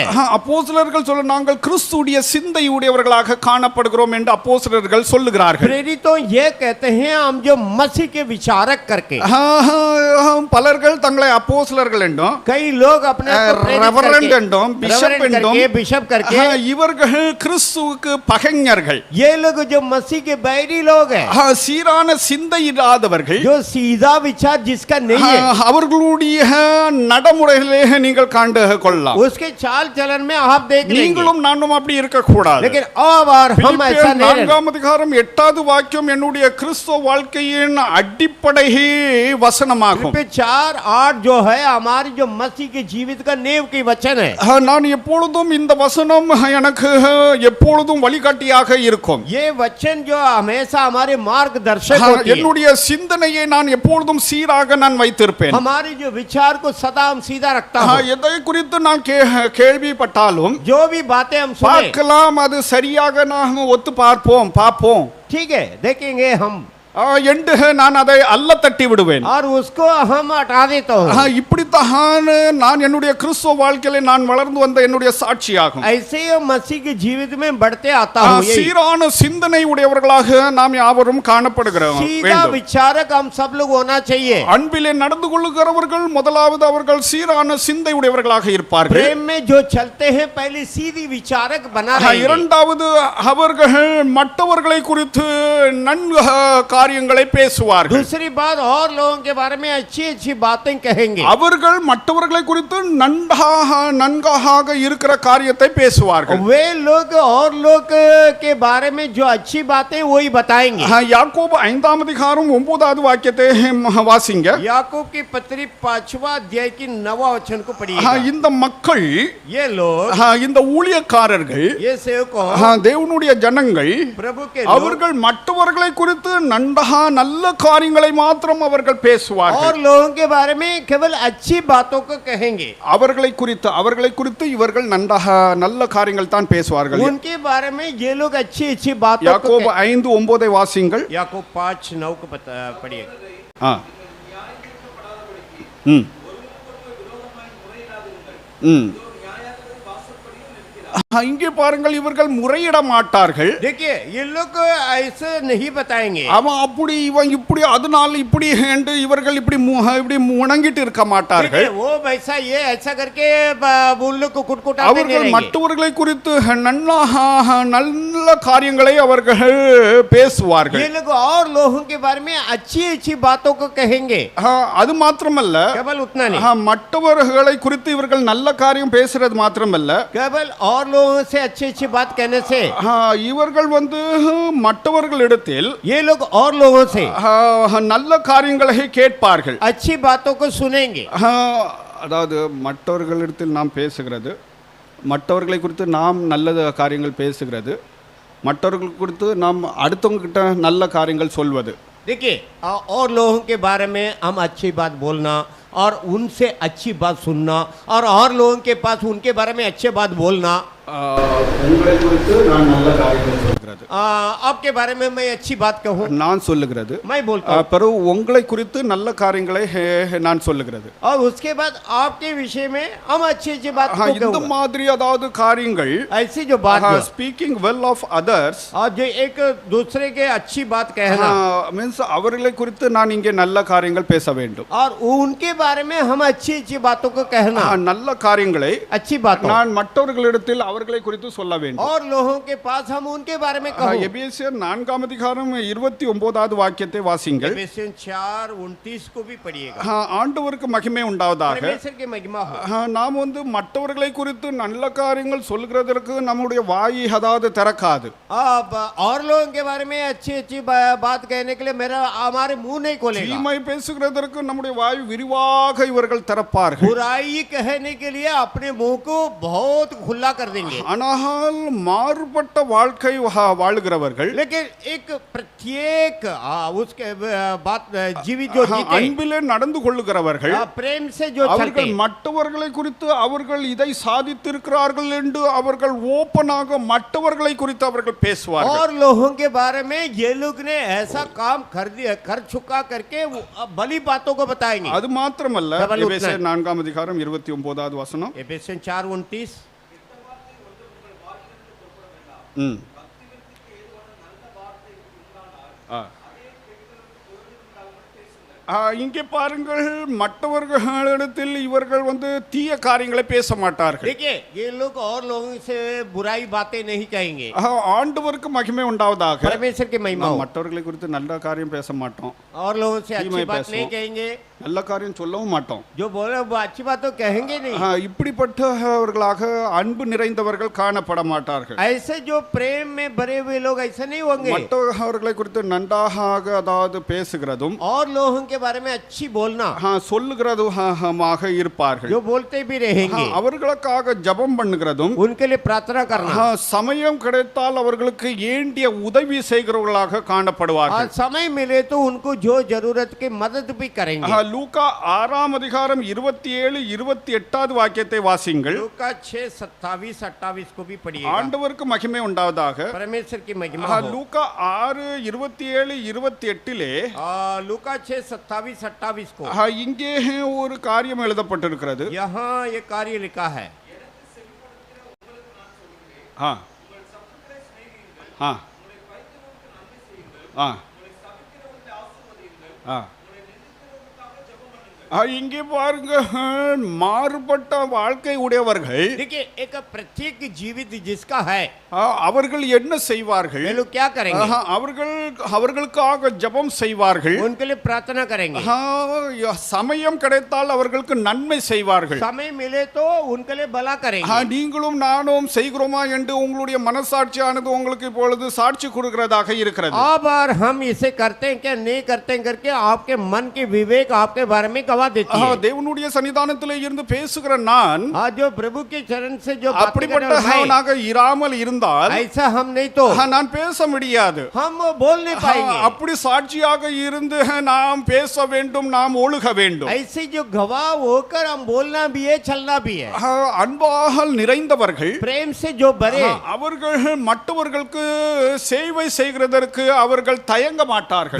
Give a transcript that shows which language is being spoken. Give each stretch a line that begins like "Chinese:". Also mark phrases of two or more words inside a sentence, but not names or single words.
Tamil: அப்போஸ்தலர்கள் சொல்ல நாங்கள் கிறிஸ்துவுடைய சிந்தை உடையவர்களாக காணப்படுகிறோம் என்று அப்போஸ்தலர்கள் சொல்லுகிறார்கள்.
Hindi: प्रेरितों ये कहते हैं हम जो मसीह के विचारक करके.
Tamil: பலர்கள் தங்களை அப்போஸ்தலர்கள் என்றும்
Hindi: कई लोग अपने
Tamil: ரெவரண்ட் என்றும் பிஷப் என்றும்
Hindi: बिशप करके
Tamil: இவர்கள் கிறிஸ்துவுக்கு பகைஞர்கள்.
Hindi: ये लोग जो मसीह के बैरी लोग हैं,
Tamil: சீரான சிந்தை இல்லாதவர்கள்,
Hindi: जो सीधा विचार जिसका नहीं है,
Tamil: அவர்களுடைய நடைமுறைகளே நீங்கள் காண்டு கொள்ளலாம்.
Hindi: उसके चाल चलन में आप देख लेंगे.
Tamil: நீங்களும் நானும் அப்படி இருக்க கூடாது.
Hindi: लेकिन अब और हम ऐसा नहीं रहना.
Tamil: 4 அதிகாரம் 8வது வாக்கியம் என்னுடைய கிறிஸ்துவ வாழ்க்கையின் அடிப்படை வசனமாகும்.
Hindi: 4:8 जो है हमारी जो मसीह के जीवित का नींव की वचन है.
Tamil: நான் எப்பொழுதும் இந்த வசனம் எனக்கு எப்பொழுதும் வழிகாட்டியாக இருக்கும்.
Hindi: ये वचन जो हमेशा हमारे मार्गदर्शक होती है.
Tamil: என்னுடைய சிந்தனையை நான் எப்பொழுதும் சீராக நான் வைத்திருப்பேன்.
Hindi: हमारी जो विचार को सदा हम सीधा रखता हूं.
Tamil: எதை குறித்து நான் கேள்விப்பட்டாலும்
Hindi: जो भी बातें हम सुने,
Tamil: பார்க்கலாம், அது சரியாக நாம் ஒத்து பார்ப்போம்.
Hindi: ठीक है देखेंगे हम,
Tamil: என்று நான் அதை அல்ல தட்டி விடுவேன்.
Hindi: और उसको हम हटा देता हूं.
Tamil: இப்படித்தான் நான் என்னுடைய கிறிஸ்துவ வாழ்க்கையில நான் வளர்ந்து வந்த என்னுடைய சாட்சியாகும்.
Hindi: ऐसे ही मसीह के जीवित में बढ़ते आता हूं.
Tamil: சீரான சிந்தனை உடையவர்களாக நாம் யாவரும் காணப்படுகிறோம்.
Hindi: सीधा विचारक हम सब लोग होना चाहिए.
Tamil: அன்பிலே நடந்து கொள்ளுகிறவர்கள் முதலாவது அவர்கள் சீரான சிந்தை உடையவர்களாக இருப்பார்கள்.
Hindi: प्रेम में जो चलते हैं पहले सीधी विचारक बना रहेंगे.
Tamil: இரண்டாவது அவர்கள் மற்றவர்களை குறித்து நன்கு காரியங்களை பேசுவார்கள்.
Hindi: दूसरी बात और लोगों के बारे में अच्छी अच्छी बातें कहेंगे.
Tamil: அவர்கள் மற்றவர்களை குறித்து நன்காக இருக்கிற காரியத்தை பேசுவார்கள்.
Hindi: वे लोग और लोग के बारे में जो अच्छी बातें वही बताएंगे.
Tamil: யாக்கோபு 5ஆம் அதிகாரம் 9வது வாக்கியத்தை வாசிங்க.
Hindi: याकूब की पत्री 5वां अध्याय की 9वां वचन को पढ़िए.
Tamil: இந்த மக்கள்,
Hindi: ये लोग,
Tamil: இந்த ஊழியக்காரர்கள்,
Hindi: ये सेवकों,
Tamil: தேவனுடைய ஜனங்கள்,
Hindi: प्रभु के
Tamil: அவர்கள் மற்றவர்களை குறித்து நல்ல காரியங்களை மாத்திரம் அவர்கள் பேசுவார்கள்.
Hindi: और लोगों के बारे में केवल अच्छी बातों को कहेंगे.
Tamil: அவர்களை குறித்து இவர்கள் நல்ல காரியங்கள் தான் பேசுவார்கள்.
Hindi: उनके बारे में ये लोग अच्छी अच्छी बातों को.
Tamil: யாக்கோபு 5:9 வாசிங்கள்.
Hindi: याकूब 5:9 को पढ़िए.
Tamil: இங்கே பாருங்கள், இவர்கள் முறையிட மாட்டார்கள்.
Hindi: देखिए ये लोग ऐसे नहीं बताएंगे.
Tamil: அவன் அப்படி இவன் இப்படி அதனால இப்படி என்று இவர்கள் இப்படி முணங்கிட்டு இருக்க மாட்டார்கள்.
Hindi: वो वैसा ये ऐसा करके उन लोग को कुटकुटाते नहीं
Tamil: அவர்கள்
Hindi: रहेंगे.
Tamil: மற்றவர்களை குறித்து நல்ல காரியங்களை அவர்கள் பேசுவார்கள்.
Hindi: ये लोग और लोगों के बारे में अच्छी अच्छी बातों को कहेंगे.
Tamil: அது மாத்திரமல்ல,
Hindi: केवल उतना नहीं,
Tamil: மற்றவர்களை குறித்து இவர்கள் நல்ல காரியம் பேசுறது மாத்திரமல்ல,
Hindi: केवल और लोगों से अच्छी अच्छी बात कहने से
Tamil: இவர்கள் வந்து மற்றவர்களிடத்தில்
Hindi: ये लोग और लोगों से
Tamil: நல்ல காரியங்களை கேட்பார்கள்.
Hindi: अच्छी बातों को सुनेंगे.
Tamil: அதாவது மற்றவர்களிடத்தில் நாம் பேசுகிறது, மற்றவர்களை குறித்து நாம் நல்ல காரியங்கள் பேசுகிறது, மற்றவர்கள் குறித்து நாம் அடுத்தவங்க கிட்ட நல்ல காரியங்கள் சொல்வது.
Hindi: देखिए और लोगों के बारे में हम अच्छी बात बोलना और उनसे अच्छी बात सुनना और लोगों के पास उनके बारे में अच्छी बात बोलना.
Tamil: உங்களை குறித்து நான் நல்ல காரியங்கள் சொல்கிறது,
Hindi: आपके बारे में मैं अच्छी बात कहूँ,
Tamil: நான் சொல்லுகிறது.
Hindi: मैं बोलता हूँ.
Tamil: பிறகு உங்களை குறித்து நல்ல காரியங்களை நான் சொல்லுகிறது.
Hindi: और उसके बाद आपके विषय में हम अच्छी अच्छी बात को
Tamil: இந்த
Hindi: कहूँगा.
Tamil: மாதிரி அதாவது காரியங்கள்
Hindi: ऐसी जो बात
English: speaking well of others,
Hindi: और जो एक दूसरे के अच्छी बात कहना,
Tamil: மீன்ஸ் அவர்களை குறித்து நான் இங்கே நல்ல காரியங்கள் பேச வேண்டும்.
Hindi: और उनके बारे में हम अच्छी अच्छी बातों को कहना,
Tamil: நல்ல காரியங்களை
Hindi: अच्छी बात
Tamil: நான் மற்றவர்களிடத்தில் அவர்களை குறித்து சொல்ல வேண்டும்.
Hindi: और लोगों के पास हम उनके बारे में कहूं.
Tamil: எபேசியர் 4ஆம் அதிகாரம் 29வது வாக்கியத்தை வாசிங்கள்.
Hindi: एफेसियन 4:29 को भी पढ़िएगा.
Tamil: ஆண்டவருக்கு மகிமை உண்டாவதாக.
Hindi: परमेश्वर की महिमा हो.
Tamil: நாம் வந்து மற்றவர்களை குறித்து நல்ல காரியங்கள் சொல்கிறதற்கு நம்முடைய வாய் அதாவது திறக்காது.
Hindi: अब और लोगों के बारे में अच्छी अच्छी बात कहने के लिए हमारे मुंह नहीं खोलेगा.
Tamil: தீமை பேசுகிறதற்கு நம்முடைய வாய் விரிவாக இவர்கள் திறப்பார்கள்.
Hindi: बुराई कहने के लिए अपने मुंह को बहुत खुला कर देंगे.
Tamil: ஆனால் மாறுபட்ட வாழ்க்கை வாழுகிறவர்கள்,
Hindi: लेकिन एक प्रत्येक उसके बात जीवित जो जीते,
Tamil: அன்பிலே நடந்து கொள்ளுகிறவர்கள்,
Hindi: प्रेम से जो चलते,
Tamil: அவர்கள் மற்றவர்களை குறித்து அவர்கள் இதை சாதித்திருக்கிறார்கள் என்று அவர்கள் ஓப்பனாக மற்றவர்களை குறித்து அவர்கள் பேசுவார்கள்.
Hindi: और लोगों के बारे में ये लोग ने ऐसा काम कर चुका करके भली बातों को बताएंगे.
Tamil: அது மாத்திரமல்ல, எபேசியர் 4ஆம் அதிகாரம் 29வது வசனம்.
Hindi: एफेसियन 4:29.
Tamil: இங்கே பாருங்கள், மற்றவர்களிடத்தில் இவர்கள் வந்து தீய காரியங்களை பேச மாட்டார்கள்.
Hindi: देखिए ये लोग और लोगों से बुराई बातें नहीं कहेंगे.
Tamil: ஆண்டவருக்கு மகிமை உண்டாவதாக.
Hindi: परमेश्वर की महिमा हो.
Tamil: மற்றவர்களை குறித்து நல்ல காரியம் பேச மாட்டோம்,
Hindi: और लोगों से अच्छी बात नहीं कहेंगे,
Tamil: நல்ல காரியம் சொல்லவும் மாட்டோம்.
Hindi: जो बोले वो अच्छी बात तो कहेंगे नहीं.
Tamil: இப்படிப்பட்டவர்களாக அன்பு நிறைந்தவர்கள் காணப்பட மாட்டார்கள்.
Hindi: ऐसे जो प्रेम में भरे हुए लोग ऐसे नहीं होंगे.
Tamil: மற்றவர்களை குறித்து நன்றாக அதாவது பேசுகிறதும்
Hindi: और लोगों के बारे में अच्छी बोलना,
Tamil: சொல்லுகிறதுமாக இருப்பார்கள்.
Hindi: जो बोलते भी रहेंगे.
Tamil: அவர்களுக்காக ஜெபம் பண்ணுகிறதும்,
Hindi: उनके लिए प्रार्थना करना,
Tamil: சமயம் கிடைத்தால் அவர்களுக்கு வேண்டிய உதவி செய்கிறவர்களாக காணப்படுவார்கள்.
Hindi: और समय मिले तो उनको जो जरूरत की मदद भी करेंगे.
Tamil: லூக்கா 6ஆம் அதிகாரம் 27-28வது வாக்கியத்தை வாசிங்கள்.
Hindi: लूका 6:27-28 को भी पढ़िएगा.
Tamil: ஆண்டவருக்கு மகிமை உண்டாவதாக.
Hindi: परमेश्वर की महिमा हो.
Tamil: லூக்கா 6:27-28லே
Hindi: लूका 6:27-28 को
Tamil: இங்கே ஒரு காரியம் எழுதப்பட்டிருக்கிறது.
Hindi: यहाँ ये कार्य लिखा है. हाँ हाँ हाँ हाँ
Tamil: இங்கே பாருங்க, மாறுபட்ட வாழ்க்கை உடையவர்கள்.
Hindi: देखिए एक प्रत्येक जीवित जिसका है,
Tamil: அவர்கள் என்ன செய்வார்கள்?
Hindi: वे लोग क्या करेंगे?
Tamil: அவர்களுக்காக ஜெபம் செய்வார்கள்.
Hindi: उनके लिए प्रार्थना करेंगे.
Tamil: சமயம் கிடைத்தால் அவர்களுக்கு நன்மை செய்வார்கள்.
Hindi: समय मिले तो उनके लिए भला करेंगे.
Tamil: நீங்களும் நானும் செய்கிறோமா என்று உங்களுடைய மனசாட்சியானது உங்களுக்கு இப்பொழுது சாட்சி கொடுக்கிறதாக இருக்கிறது.
Hindi: अब और हम इसे करते हैं क्या नहीं करते हैं करके आपके मन की विवेक आपके बारे में गवाह देती है.
Tamil: தேவனுடைய சன்னிதானத்திலே இருந்து பேசுகிற நான்,
Hindi: जो प्रभु के चरण से जो
Tamil: அப்படிப்பட்டவனாக இராமல் இருந்தால்,
Hindi: ऐसा हम नहीं तो
Tamil: நான் பேச முடியாது.
Hindi: हम बोल नहीं पाएंगे.
Tamil: அப்படி சாட்சியாக இருந்து நாம் பேச வேண்டும், நாம் ஒழுக வேண்டும்.
Hindi: ऐसे जो गवाह होकर हम बोलना भी है, चलना भी है.
Tamil: அன்பாக நிறைந்தவர்கள்,
Hindi: प्रेम से जो भरे,
Tamil: அவர்கள் மற்றவர்களுக்கு சேவை செய்கிறதற்கு அவர்கள் தயங்க மாட்டார்கள்.